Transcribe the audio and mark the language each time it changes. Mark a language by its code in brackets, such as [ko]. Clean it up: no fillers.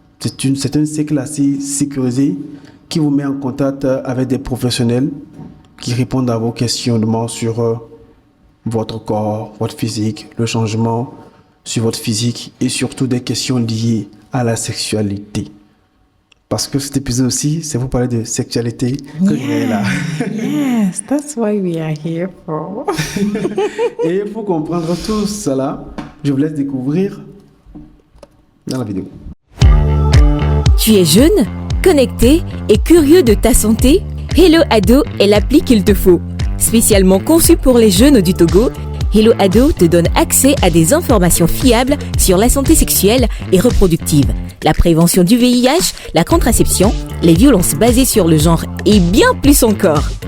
[fr] C'est un cycle assez sécurisé qui vous met en contact avec des professionnels qui répondent à vos questionnements sur votre corps, votre physique, le changement sur votre physique et surtout des questions liées à la sexualité. Parce que cet épisode aussi, c'est pour parler de sexualité que je vais là. [en] Yes, that's why we are here for. [fr] Et pour comprendre tout cela, je vous laisse découvrir dans la vidéo. Tu es jeune, connecté et curieux de ta santé? Hello Ado est l'appli qu'il te faut. Spécialement conçue pour les jeunes du Togo, Hello Ado te donne accès à des informations fiables sur la santé sexuelle et reproductive, la prévention du VIH, la contraception, les violences basées sur le genre et bien plus encore.